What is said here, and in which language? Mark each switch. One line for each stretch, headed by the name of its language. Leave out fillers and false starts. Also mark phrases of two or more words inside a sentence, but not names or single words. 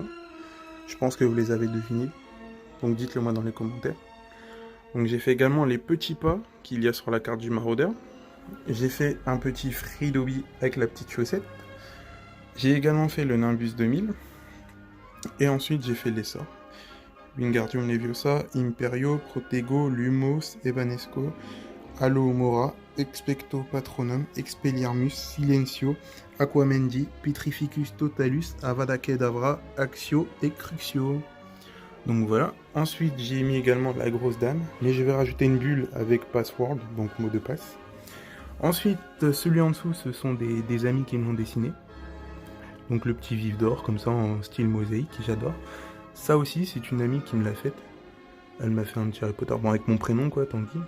French: Je pense que vous les avez devinés, donc dites-le moi dans les commentaires. Donc j'ai fait également les petits pas qu'il y a sur la carte du maraudeur. J'ai fait un petit Fridobi avec la petite chaussette. J'ai également fait le Nimbus 2000. Et ensuite j'ai fait les sorts. Wingardium Leviosa, Imperio, Protego, Lumos, Evanesco, Alohomora, Expecto Patronum, Expelliarmus, Silencio, Aquamendi, Petrificus Totalus, Avada Kedavra, Axio et Cruxio. Donc voilà. Ensuite, j'ai mis également la grosse dame, mais je vais rajouter une bulle avec password, donc mot de passe. Ensuite, celui en dessous, ce sont des amis qui m'ont dessiné. Donc le petit vif d'or, comme ça, en style mosaïque, j'adore. Ça aussi, c'est une amie qui me l'a faite. Elle m'a fait un petit Harry Potter, bon avec mon prénom quoi, tant pis.